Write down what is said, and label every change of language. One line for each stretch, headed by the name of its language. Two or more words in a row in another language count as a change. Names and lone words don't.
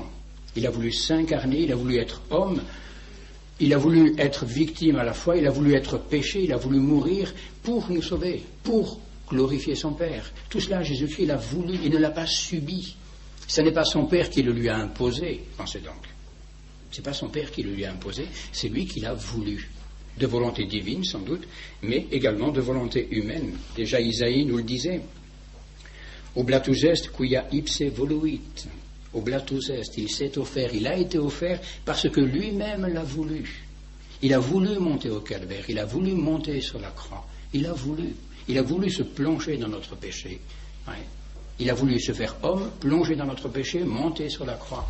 French: Il a voulu s'incarner, il a voulu être homme, il a voulu être victime à la fois, il a voulu être péché, il a voulu mourir pour nous sauver, pour glorifier son Père. Tout cela, Jésus-Christ l'a voulu, il ne l'a pas subi. Ce n'est pas son Père qui le lui a imposé, pensez donc. Ce n'est pas son Père qui le lui a imposé, c'est lui qui l'a voulu. De volonté divine, sans doute, mais également de volonté humaine. Déjà, Isaïe nous le disait.
Latin: Oblatus est quia ipse voluit. Oblatus est,
French: il s'est offert, il a été offert parce que lui-même l'a voulu. Il a voulu monter au calvaire, il a voulu monter sur la croix. Il a voulu se plonger dans notre péché. Ouais. Il a voulu se faire homme, plonger dans notre péché, monter sur la croix.